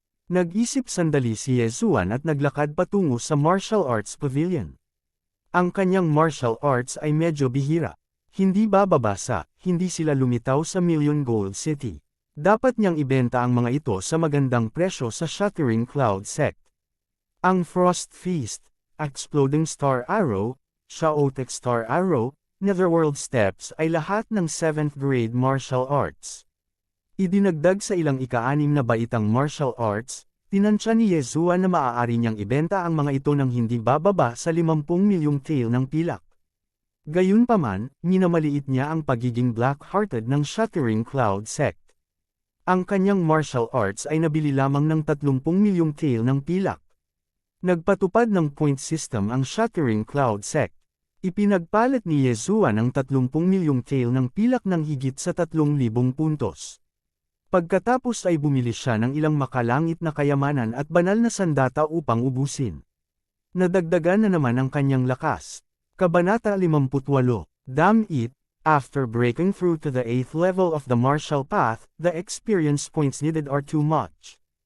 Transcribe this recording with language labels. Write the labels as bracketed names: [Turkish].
[Filipino] Nag-isip sandali si Yezuan at naglakad patungo sa Martial Arts Pavilion. Ang kanyang martial arts ay medyo bihira. Hindi bababasa, hindi sila lumitaw sa Million Gold City. Dapat niyang ibenta ang mga ito sa magandang presyo sa Shattering Cloud Sect. Ang Frost Feast, Exploding Star Arrow, Chaotic Star Arrow, Netherworld Steps ay lahat ng 7th grade martial arts. Idinagdag sa ilang ika-6 na baitang martial arts, tinansya ni Yezuan na maaari niyang ibenta ang mga ito ng hindi bababa sa 50 milyong tael ng pilak. Gayunpaman, minamaliit niya ang pagiging black-hearted ng Shattering Cloud Sect. Ang kanyang martial arts ay nabili lamang ng 30 milyong tael ng pilak. Nagpatupad ng point system ang Shattering Cloud Sect. Ipinagpalit ni Yezuan ang 30 milyong tael ng pilak ng higit sa 3,000 puntos. Pagkatapos ay bumili siya ng ilang makalangit na kayamanan at banal na sandata upang ubusin. Nadagdagan na naman ang kanyang lakas. Kabanata 58, [English] Damn it, after breaking through to the 8th level of the martial path, the experience points needed are too much.